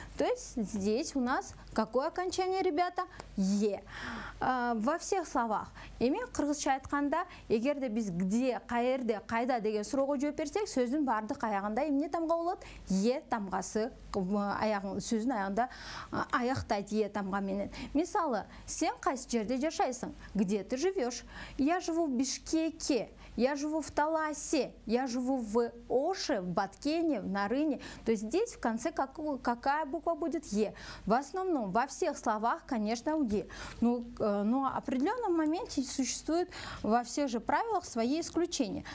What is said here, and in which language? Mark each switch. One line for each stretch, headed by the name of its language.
Russian: То есть здесь у нас какое окончание, ребята? «е». Во всех словах.
Kyrgyz: Эми кыргызча айтканда, эгерде биз где, каерде, кайда деген суроого жооп берсек, сөздүн бардык аягында эмне тамга болот? «е» тамгасы сөздүн аягында аяктайт «е» тамга менен. Мисалы, сен кайсы жерде жашайсың?
Russian: Где ты живешь? Я живу в Бишкеке, я живу в Таласе, я живу в Оше, в Баткене, в Нарыне. То есть здесь в конце какая буква будет? «е». В основном, во всех словах, конечно, «е». Но в определенном моменте существует во всех же правилах свои исключения.